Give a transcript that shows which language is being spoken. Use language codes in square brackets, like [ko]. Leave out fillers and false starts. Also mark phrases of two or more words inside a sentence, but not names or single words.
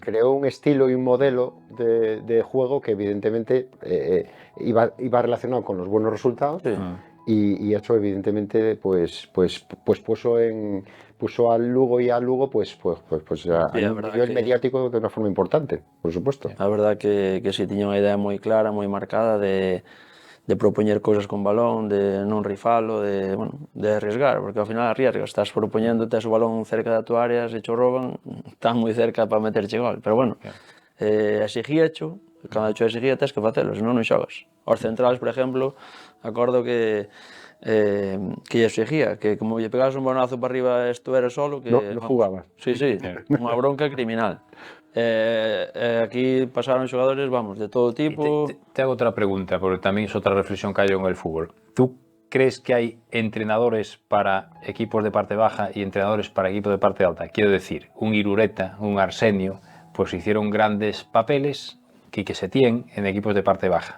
[es] Creó un estilo y un modelo de juego que evidentemente iba relacionado con los buenos resultados y eso evidentemente pues puso al Lugo y al Lugo pues a nivel mediático de una forma importante, por supuesto. A verdad que sí, [gl] tiña unha idea moi clara, moi marcada de propoñer cousas con balón, de non rifalo, de arriesgar, porque ao final arriesgas, estás propoñéndote o balón cerca da tua área, se cho roban, están moi cerca para meterche gol, pero bueno, exigíacho, cando cho exigía tens que facelo, senón non xogas. Os centrales, por exemplo, acordo que exigía, que como lle pegas un balonazo para arriba e estuveras solo, que... [es] No jugabas. [gl] Sí, unha bronca criminal. Aquí pasaron xogadores, vamos, de todo tipo. [es] Te hago otra pregunta, porque también es otra reflexión que hay en el fútbol. ¿Tú crees que hay entrenadores para equipos de parte baja y entrenadores para equipos de parte alta? Quiero decir, un Irureta, un Arsenio, pues hicieron grandes papeles, Quique Setién, en equipos de parte baja.